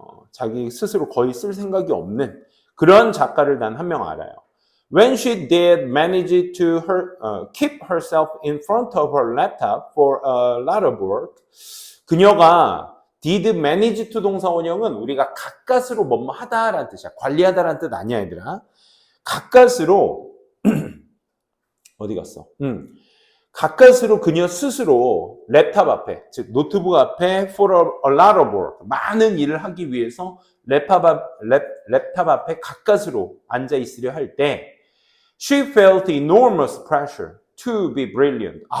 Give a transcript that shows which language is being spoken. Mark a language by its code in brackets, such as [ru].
[ko] 자기 스스로 거의 쓸 생각이 없는 그런 작가를 난 한 명 알아요. [en] When she did manage to keep herself in front of her laptop for a lot of work, 그녀가 did manage to [ko] 동사 원형은 우리가 가까스로 뭐뭐 하다라는 뜻이야. 관리하다라는 뜻 아니야, 얘들아. 가까스로 어디 갔어? 가까스로 그녀 스스로 랩탑 앞에, 즉 노트북 앞에 [en] for a lot of work, [ko] 많은 일을 하기 위해서 랩탑 앞에 가까스로 앉아 있으려 할 때 [en] she felt enormous pressure to be brilliant.